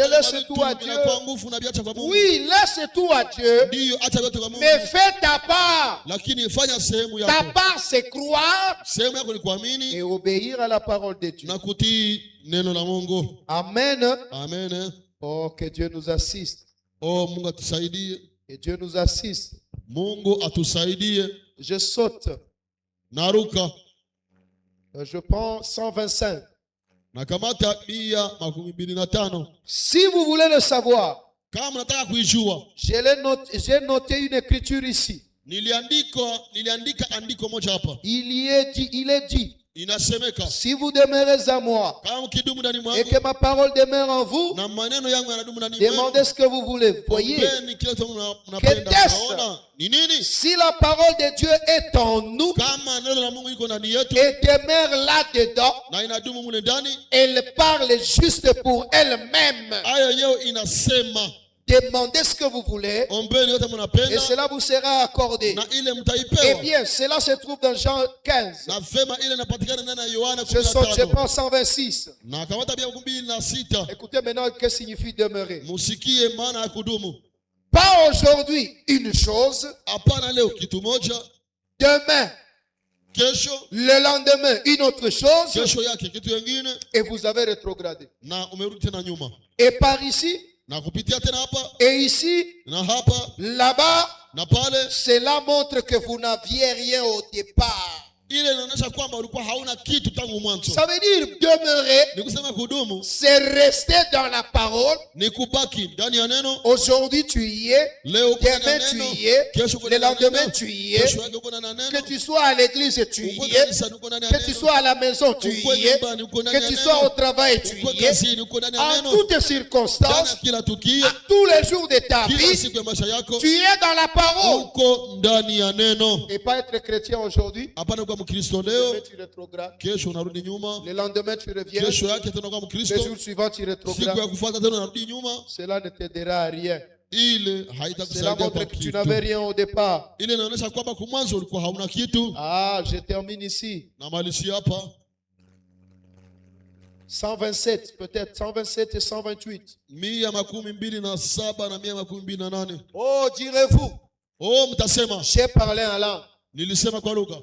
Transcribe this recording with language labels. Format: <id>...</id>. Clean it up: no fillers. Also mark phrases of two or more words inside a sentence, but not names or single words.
<sw>hata</sw> <fr>laisse</fr> <sw>kama</sw> <fr>tout à</fr> <sw>vitu</sw> <fr>Dieu.</fr> <sw>vinakuwa nguvu na viacha kwa Mungu.</sw> <fr>Oui, laisse tout à Dieu,</fr> <sw>Ndiyo, acha vyote kwa Mungu,</sw> <fr>mais fais ta part.</fr> <sw>lakini fanya sehemu</sw> <fr>Ta</fr> <sw>yako.</sw> <fr>part, c'est croire</fr> <sw>Sehemu yako ni kuamini</sw> <fr>et obéir à la parole de Dieu.</fr> <sw>na kutii neno la Mungu.</sw> <fr>Amen.</fr> <sw>Amen.</sw> <fr>Oh, que Dieu nous assiste.</fr> <sw>Oh, Mungu atusaidie.</sw> <fr>Que Dieu nous assiste.</fr> <sw>Mungu atusaidie.</sw> <fr>Je saute.</fr> <sw>Naruka</sw> <fr>Je prends 125.</fr> <sw>nakamata 125.</sw> <fr>Si vous voulez le savoir,</fr> <sw>Kama mnataka kuijua,</sw> <fr>j'ai noté une écriture ici.</fr> <sw>niliandika andiko moja hapa.</sw> <fr>Il est dit,</fr> <sw>Inasemeka,</sw> <fr>si vous demeurez à moi</fr> <sw>kama mkidumu ndani</sw> <fr>et</fr> <sw>mwangu</sw> <fr>que ma parole demeure en vous,</fr> <sw>na maneno yangu yanadumu ndani mwenu,</sw> <fr>demandez ce que vous voulez. Voyez,</fr> <sw>ombeni kile kitu mnapenda.</sw> <fr>Qu'est-ce?</fr> <sw>Naona ni nini?</sw> <fr>si la parole de Dieu est en nous</fr> <sw>Kama neno la Mungu iko ndani yetu</sw> <fr>et demeure là-dedans,</fr> <sw>na inadumu mule ndani,</sw> <fr>elle parle juste pour elle-même.</fr> <sw>hayo yenyewe inasema,</sw> <fr>Demandez ce que vous voulez</fr> <sw>ombeni yote</sw> <fr>et</fr> <sw>mnapenda</sw> <fr>cela vous sera accordé.</fr> <sw>na ile Eh mtaipewa.</sw> <fr>bien, cela se trouve dans Jean 15.</fr> <sw>Na vema ile inapatikana ndani ya Yohana</sw> <fr>Je</fr> <sw>15.</sw> <fr>prends 126.</fr> <sw>Na kamata bia 26.</sw> <fr>Écoutez maintenant que signifie demeurer.</fr> <sw>Musikie maana ya kudumu.</sw> <fr>Pas aujourd'hui une chose,</fr> <sw>Hapana leo kitu moja,</sw> <fr>demain,</fr> <sw>kesho</sw> <fr>le lendemain une autre chose,</fr> <sw>kesho yake kitu kingine,</sw> <fr>et vous avez rétrogradé.</fr> <sw>na umerudi tena nyuma.</sw> <fr>Et par ici,</fr> <sw>Na kupitia tena hapa</sw> <fr>et ici,</fr> <sw>na hapa</sw> <fr>là-bas,</fr> <sw>na pale,</sw> <fr>cela montre que vous n'aviez rien au départ.</fr> <sw>ile inaonyesha kwamba ulikuwa hauna kitu tangu mwanzo.</sw> <fr>Ça veut dire demeurer,</fr> <sw>Ni kusema kudumu</sw> <fr>c'est rester dans la parole.</fr> <sw>ni kubaki ndani ya neno.</sw> <fr>Aujourd'hui, tu y es.</fr> <sw>Leo uko ndani ya</sw> <fr>Demain, tu</fr> <sw>neno,</sw> <fr>y es.</fr> <sw>kesho uko</sw> <fr>Le</fr> <sw>ndani ya</sw> <fr>lendemain,</fr> <sw>neno,</sw> <fr>tu y es.</fr> <sw>kesho yake uko ndani ya</sw> <fr>Que</fr> <sw>neno,</sw> <fr>tu sois à l'église, tu</fr> <sw>uko</sw> <fr>y es.</fr> <sw>kanisani, uko ndani ya</sw> <fr>Que tu</fr> <sw>neno,</sw> <fr>sois à la maison, tu</fr> <sw>uko</sw> <fr>y es.</fr> <sw>nyumbani, uko ndani</sw> <fr>Que</fr> <sw>ya</sw> <fr>tu sois au</fr> <sw>neno,</sw> <fr>travail, tu</fr> <sw>uko</sw> <fr>y es.</fr> <sw>kazini, uko ndani ya</sw> <fr>En</fr> <sw>neno,</sw> <fr>toutes</fr> <sw>ndani</sw> <fr>circonstances,</fr> <sw>ya kila tukio,</sw> <fr>à tous les jours de ta</fr> <sw>kila</sw> <fr>vie,</fr> <sw>siku ya maisha yako,</sw> <fr>tu es dans la parole.</fr> <sw>uko ndani ya neno.</sw> <fr>Et pas être chrétien aujourd'hui.</fr> <sw>Hapana kuwa Mkristo</sw> <fr>Demain,</fr> <sw>leo,</sw> <fr>tu rétrogrades.</fr> <sw>kesho unarudi nyuma,</sw> <fr>Le lendemain, tu reviens.</fr> <sw>kesho yake tena kuwa</sw> <fr>Le</fr> <sw>Mkristo,</sw> <fr>jour suivant, tu</fr> <sw>siku ya</sw> <fr>rétrogrades.</fr> <sw>kufuata tena unarudi nyuma.</sw> <fr>Cela ne t'aidera à rien.</fr> <sw>Ile</sw> <fr>Cela</fr> <sw>haitakusaidia</sw> <fr>montre</fr> <sw>kwa</sw> <fr>que tu</fr> <sw>kitu.</sw> <fr>n'avais rien au départ.</fr> <sw>Ile inaonyesha kwamba kwa mwanzo ulikuwa hauna kitu.</sw> <fr>Ah, je termine ici.</fr> <sw>Na malisi hapa</sw> <fr>127, peut-être 127 et 128.</fr> <sw>127 na 128.</sw> <fr>Oh, direz-vous,</fr> <sw>Oh, mtasema</sw> <fr>j'ai parlé en langue.</fr> <sw>nilisema kwa lugha</sw>